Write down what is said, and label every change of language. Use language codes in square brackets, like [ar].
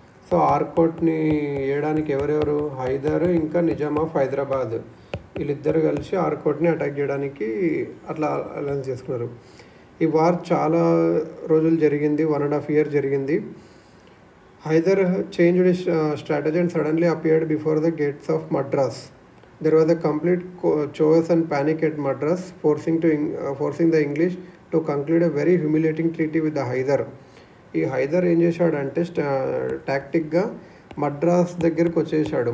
[te] So ఆర్కోట్ని వేయడానికి ఎవరెవరు? హైదర్ ఇంకా నిజాం ఆఫ్ హైదరాబాద్, వీళ్ళిద్దరు కలిసి ఆర్కోట్ని అటాక్ చేయడానికి అట్లా అలయన్స్ చేసుకున్నారు. ఈ వార్ చాలా రోజులు జరిగింది, 1.5 years జరిగింది. [en] Hyder changed his strategy and suddenly appeared before the gates of Madras. There was a complete chaos and panic at Madras, forcing the English to conclude a very humiliating treaty with the Hyder. [te] ఈ హైదర్ ఏం చేశాడంటే టాక్టిక్గా మద్రాస్ దగ్గరకు వచ్చేసాడు.